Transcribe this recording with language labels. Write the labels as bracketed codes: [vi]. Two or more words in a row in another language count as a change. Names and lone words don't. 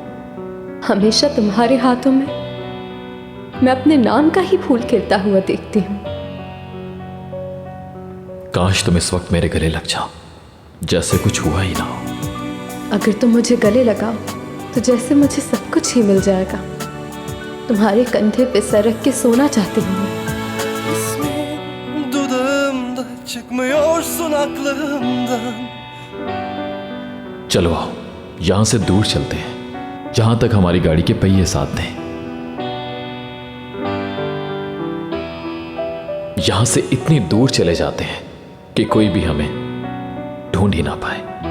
[hi] हमेशा तुम्हारे हाथों में मैं अपने नाम का ही फूल खिलता हुआ देखती हूँ। काश तुम इस वक्त मेरे गले लग जाओ, जैसे कुछ हुआ ही ना हो। अगर तुम मुझे गले लगाओ तो जैसे मुझे सब कुछ ही मिल जाएगा। तुम्हारे कंधे पे सर रख के सोना चाहती हूँ मैं। [tr] Dudağımda çıkmıyorsun aklımdan. [hi] चलो आओ, यहां से दूर चलते हैं, जहां तक हमारी गाड़ी के पहिए साथ दें। यहां से इतनी दूर चले जाते हैं कि कोई भी हमें ढूंढ ही ना पाए।